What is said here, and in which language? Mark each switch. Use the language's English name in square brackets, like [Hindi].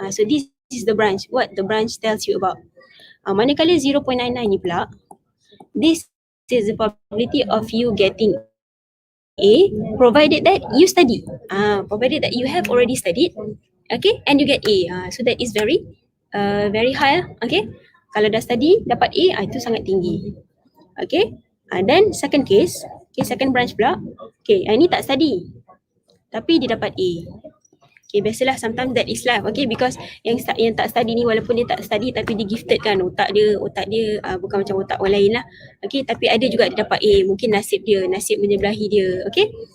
[English] So this is the branch, what the branch tells you about. [Malay] Manakala 0.99 ni pula, [English] this is the probability of you getting A provided that you study. Provided that you have already studied, okay, and you get A. So that is very high, okay. [Malay] Kalau dah study dapat A, itu sangat tinggi. Okay. [English] Then second case, okay, second branch pula. [Malay] Okay, ini tak study tapi dia dapat A. Okay, biasalah [English] sometimes that is life, okay, because [Malay] yang tak study ni walaupun dia tak study tapi dia gifted kan, otak dia bukan macam otak orang lain lah. Okay, tapi ada juga dia dapat A, mungkin nasib menyebelahi dia, okay.